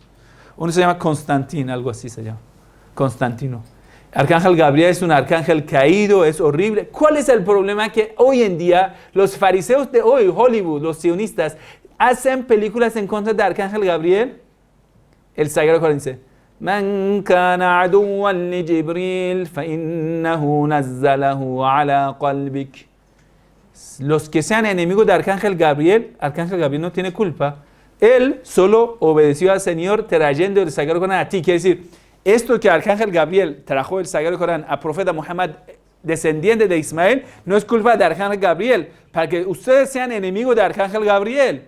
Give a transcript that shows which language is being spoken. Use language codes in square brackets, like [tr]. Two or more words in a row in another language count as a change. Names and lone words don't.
[es] Uno se llama Constantino, algo así se llama. Constantino. Arcángel Gabriel es un arcángel caído, es horrible. ¿Cuál es el problema? Que hoy en día los fariseos de hoy, Hollywood, los sionistas, hacen películas en contra de Arcángel Gabriel. El Sagrado Corán dice, [ar] من كان عدوا لجبريل فإنه نزله على قلبك. [es] Los que sean enemigos de Arcángel Gabriel no tiene culpa. Él solo obedeció al Señor trayendo el Sagrado Corán a ti. Quiere decir, esto que Arcángel Gabriel trajo el Sagrado Corán a profeta Muhammad, descendiente de Ismael, no es culpa de Arcángel Gabriel, para que ustedes sean enemigos de Arcángel Gabriel.